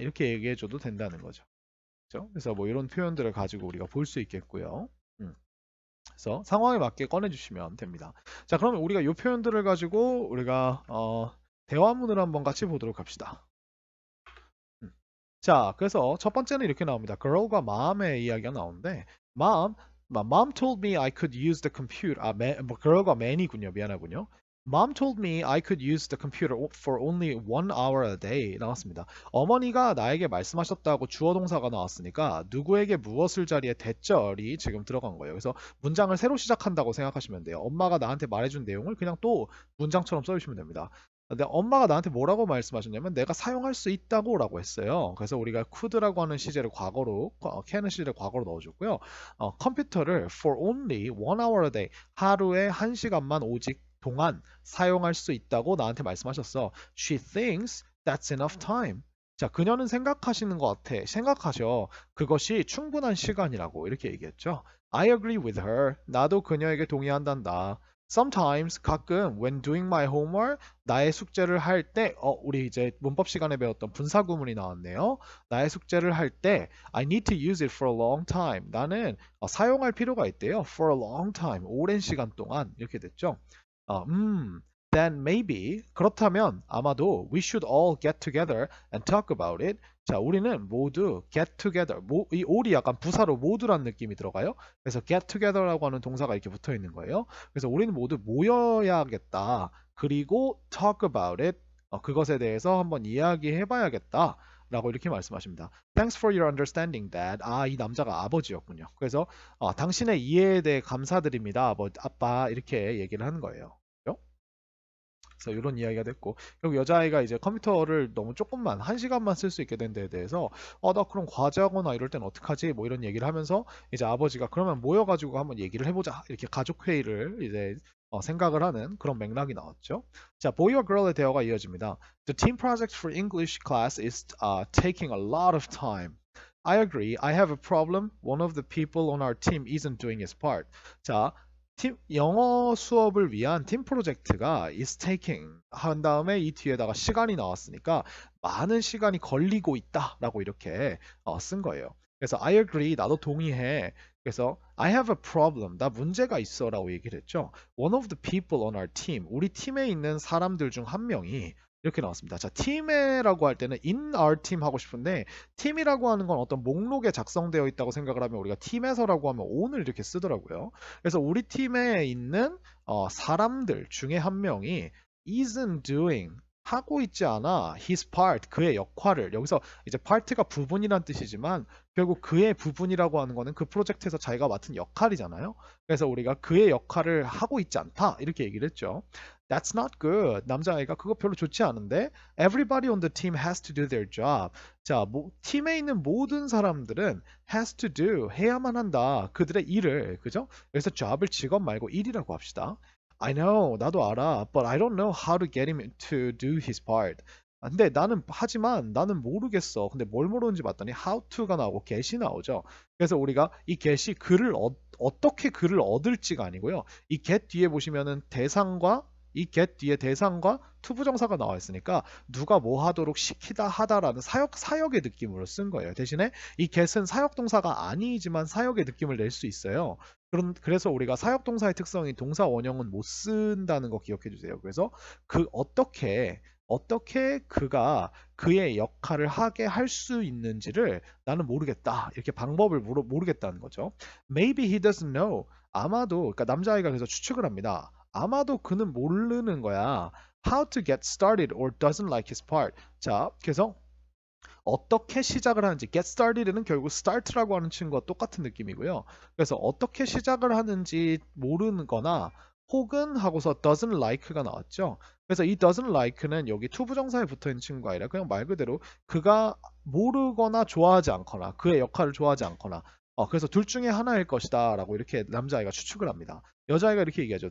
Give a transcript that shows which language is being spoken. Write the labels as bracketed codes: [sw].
[ko] 이렇게 얘기해줘도 된다는 거죠. 그렇죠? 그래서 뭐 이런 표현들을 가지고 우리가 볼 수 있겠고요. 그래서 상황에 맞게 꺼내주시면 됩니다. 자, 그러면 우리가 이 표현들을 가지고 우리가 대화문을 한번 같이 보도록 합시다. 자, 그래서 첫 번째는 이렇게 나옵니다. girl과 mom의 이야기가 나오는데 [en] mom told me I could use the computer. [ko] girl과 man이군요. 미안하군요. [en] Mom told me I could use the computer for only 1 hour a day. [ko] 나왔습니다. 어머니가 나에게 말씀하셨다고 주어 동사가 나왔으니까 누구에게 무엇을 자리에 대절이 지금 들어간 거예요. 그래서 문장을 새로 시작한다고 생각하시면 돼요. 엄마가 나한테 말해준 내용을 그냥 또 문장처럼 써주시면 됩니다. 근데 엄마가 나한테 뭐라고 말씀하셨냐면 내가 사용할 수 있다고 라고 했어요. 그래서 우리가 could라고 하는 시제를 과거로 can은 시제를 과거로 넣어줬고요. 컴퓨터를 [en] for only 1 hour a day [ko] 하루에 1시간만 오직 동안 사용할 수 있다고 나한테 말씀하셨어. [en] She thinks that's enough time. [ko] 자, 그녀는 생각하셔. 그것이 충분한 시간이라고 이렇게 얘기했죠. [en] I agree with her. [ko] 나도 그녀에게 동의한단다. [en] Sometimes [ko] 가끔 [en] when doing my homework [ko] 나의 숙제를 할 때 우리 이제 문법 시간에 배웠던 분사 구문이 나왔네요. 나의 숙제를 할 때 [en] I need to use it for a long time. [ko] 나는 사용할 필요가 있대요. [en] For a long time. [ko] 오랜 시간 동안 이렇게 됐죠. [en] Then maybe [ko] 그렇다면 아마도 [en] we should all get together and talk about it. [ko] 자, 우리는 모두 get together. 이 all이 약간 부사로 모두란 느낌이 들어가요. 그래서 get together라고 하는 동사가 이렇게 붙어 있는 거예요. 그래서 우리는 모두 모여야겠다. 그리고 [en] talk about it. [ko] 그것에 대해서 한번 이야기해 봐야겠다. 라고 이렇게 말씀하십니다. [en] Thanks for your understanding, Dad. [ko] 이 남자가 아버지였군요. 그래서 당신의 이해에 대해 감사드립니다. 아빠 이렇게 얘기를 하는 거예요. 그래서 이런 이야기가 됐고 결국 여자아이가 이제 컴퓨터를 너무 조금만 1시간만 쓸 수 있게 된 데에 대해서 나 그럼 과제하거나 이럴 땐 어떡하지 뭐 이런 얘기를 하면서 이제 아버지가 그러면 모여가지고 한번 얘기를 해보자 이렇게 가족 회의를 이제 생각을 하는 그런 맥락이 나왔죠. 자, boy와 girl의 대화가 이어집니다. [en] The team project for English class is taking a lot of time. I agree. I have a problem. One of the people on our team isn't doing his part. [ko] 자, 영어 수업을 위한 팀 프로젝트가 [en] is taking [ko] 한 다음에 이 뒤에다가 시간이 나왔으니까 많은 시간이 걸리고 있다라고 이렇게 쓴 거예요. 그래서 [en] I agree, [ko] 나도 동의해. 그래서 [en] I have a problem, [ko] 나 문제가 있어라고 얘기를 했죠. [en] One of the people on our team, [ko] 우리 팀에 있는 사람들 중 한 명이 이렇게 나왔습니다. 자, 팀에라고 할 때는 in our team 하고 싶은데 팀이라고 하는 건 어떤 목록에 작성되어 있다고 생각을 하면 우리가 팀에서라고 하면 on을 이렇게 쓰더라고요. 그래서 우리 팀에 있는 사람들 중에 한 명이 [en] isn't doing [ko] 하고 있지 않아 [en] his part [ko] 그의 역할을 여기서 이제 part가 부분이란 뜻이지만 결국 그의 부분이라고 하는 거는 그 프로젝트에서 자기가 맡은 역할이잖아요. 그래서 우리가 그의 역할을 하고 있지 않다 이렇게 얘기를 했죠. [en] That's not good. [ko] 남자아이가 그거 별로 좋지 않은데 [en] Everybody on the team has to do their job. [ko] 자, 팀에 있는 모든 사람들은 [en] has to do [ko] 해야만 한다. 그들의 일을 그죠? 그래서 job을 직업 말고 일이라고 합시다. [en] I know, [ko] 나도 알아. [en] But I don't know how to get him to do his part. [ko] 근데 하지만 나는 모르겠어. 근데 뭘 모르는지 봤더니 how to가 나오고 get이 나오죠. 그래서 우리가 이 get이 어떻게 글을 얻을지가 아니고요. 이 get 뒤에 보시면은 대상과 이 get 뒤에 대상과 투부정사가 나와 있으니까 누가 뭐 하도록 시키다 하다라는 사역의 느낌으로 쓴 거예요. 대신에 이 get은 사역동사가 아니지만 사역의 느낌을 낼 수 있어요. 그래서 우리가 사역동사의 특성이 동사 원형은 못 쓴다는 거 기억해 주세요. 그래서 어떻게 그가 그의 역할을 하게 할 수 있는지를 나는 모르겠다. 이렇게 방법을 모르겠다는 거죠. [en] Maybe he doesn't know. [ko] 아마도 그러니까 남자아이가 그래서 추측을 합니다. 아마도 그는 모르는 거야. [en] How to get started or doesn't like his part. [ko] 자, 그래서 어떻게 시작을 하는지 get started는 결국 start라고 하는 친구와 똑같은 느낌이고요. 그래서 어떻게 시작을 하는지 모르는 거나 혹은 하고서 doesn't like가 나왔죠. 그래서 이 doesn't like는 여기 투부정사에 붙어있는 친구가 아니라 그냥 말 그대로 그가 모르거나 좋아하지 않거나 그의 역할을 좋아하지 않거나 그래서 둘 중에 하나일 것이다 라고 이렇게 남자아이가 추측을 합니다. 여자아이가 이렇게 얘기하죠.